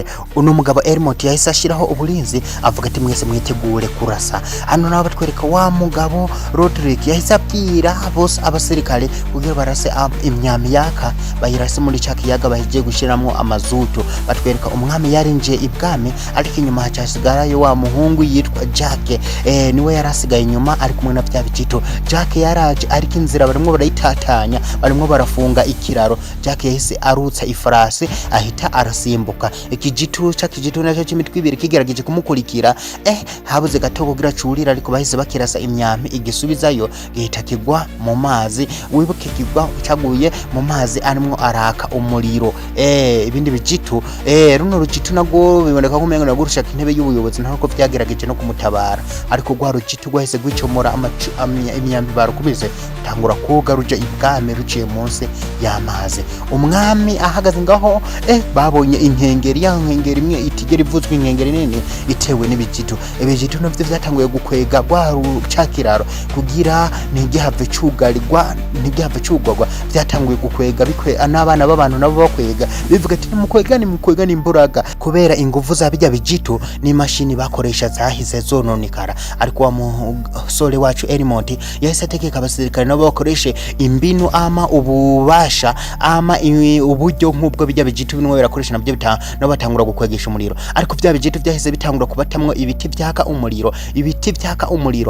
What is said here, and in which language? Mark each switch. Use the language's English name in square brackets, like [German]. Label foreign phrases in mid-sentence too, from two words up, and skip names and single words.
[Rundi] Uno mugabo Erimoti yahise ashiraho uburinzi avuga ati mwese mwitegure kurasa. Hano naho batwereka wa mugabo Roderick yahise abwira bose abasirikare kugira barase imyami yaka bayirase muri cya kiyaga bahigiye gushiramwo amazutu. Batwereka umwami yarinje ibwami, ariko inyuma hacasigarayo wa muhungu yitwa Jack, niwe yarasigaye inyuma ari kumwe na bya bijitu. Jack yaraje ariko inzira barimo barayitatanya, barimo barafunga ikiraro. Jack yahise arutsa ifarasi ahita arasimbuka. Ikijitu nacyo cy'imitwe ibiri kigerageje kumukurikira, habuze gato kugira curira, ariko bahise bakirasa imyami igisubizayo gihita kigwa mu mazi. Wibuke kigwa cyaguye mu mazi arimo araka umuriro. Ibindi bijitu runo rujitu nago biboneka ko umengo nagurushaka intebe y'ubuyobozi, ntabwo byagerageje no kumutabara, ariko gwa rujitu gwahise gwicomora imyambi barukubize tangura koga ruja ibwami ruciye munsi y'amazi. Umwami ahagaze ngaho babonye inkengeri, ya nkengeri imwe itigera ivuzwe, inkengeri nini itewe n'ibijitu. Ibijitu navyo byatanguye gukwega gwa rucakiraro kugira ntigihave cyugarirwa, ntigihave cyugwagwa. Byatanguye gukwega n'abana b'abantu nabo bakwega bivuga ati mukwega n'imburaga, kubera ingufu za bijya bijitu ni mashini bakoresha zahise zononikara. Ariko wa musore wacu Erimoti yahise ategeka abasirikare nabo bakoreshe imbinu ama ububasha ama uburyo nk'ubwo bijya bijitu binwe birakoresha nabyo nabo batangura gukwegesha umuriro. Ariko bya bijitu byahise bitangura kubatamwo ibiti byaka umuriro, ibiti byaka umuriro.